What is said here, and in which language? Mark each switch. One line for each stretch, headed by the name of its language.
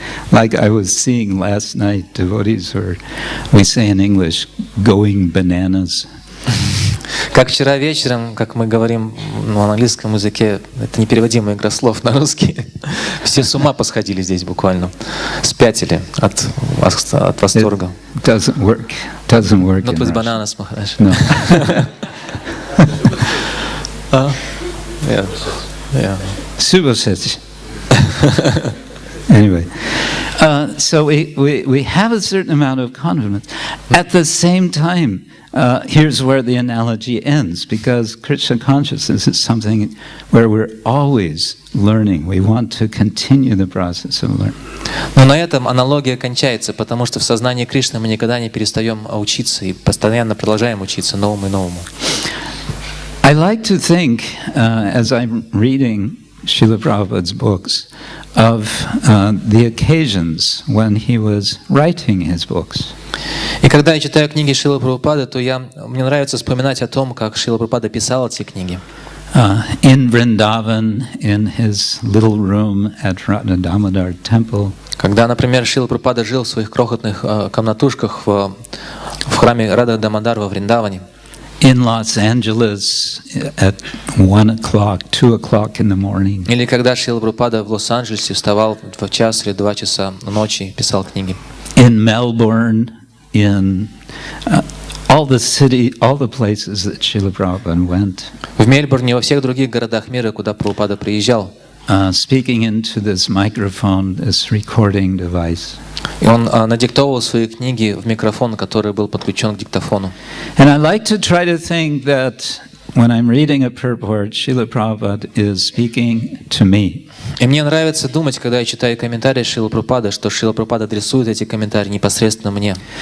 English: Like I was seeing last night, devotees were, we say in English, going bananas.
Russian: Как вчера вечером, как мы говорим на английском языке, это непереводимая игра слов на русский, все с ума посходили здесь буквально, спятили от восторга.
English: Doesn't work. Doesn't work. Not with bananas, Maharaj. No. Yeah. Subhasati. Anyway, so we have a certain amount of confidence. At the same time, here's where the analogy ends, because Krishna consciousness is something where we're always learning. We want to continue the process of learning.
Russian: Но на этом аналогия кончается, потому что в сознании Кришны мы никогда не перестаем учиться и постоянно продолжаем учиться новому и новому.
English: I like to think, as I'm reading Srila Prabhupada's books, of the occasions when he was writing his books.
Russian: И когда я читаю книги Шрилы Прабхупады, то мне нравится вспоминать о том, как Шрила Прабхупада писал эти книги.
English: In Vrindavan, in his little room at Radha Damodar temple.
Russian: Когда, например, Шрила Прабхупада жил в своих крохотных комнатушках в храме Рада Дамодар во Вриндаване.
English: in Los Angeles at 1 o'clock, 2 o'clock in the morning.
Russian: Или когда Шрила Прабхупада в Лос-Анджелесе вставал в час или 2 часа ночи и писал книги.
English: In Melbourne, in all the places that Srila Prabhupada went.
Russian: В Мельбурне и во всех других городах мира, куда Прабхупада приезжал.
English: Speaking into this microphone, this recording device.
Russian: И он надиктовывал свои книги в микрофон, который был подключен к диктофону.
English: And I like to try to think that when I'm reading a purport, Srila Prabhupada is speaking to me.
Russian: И мне нравится думать, когда я читаю комментарии Шрилы Прабхупады, что Шрила Прабхупада адресует эти комментарии непосредственно мне.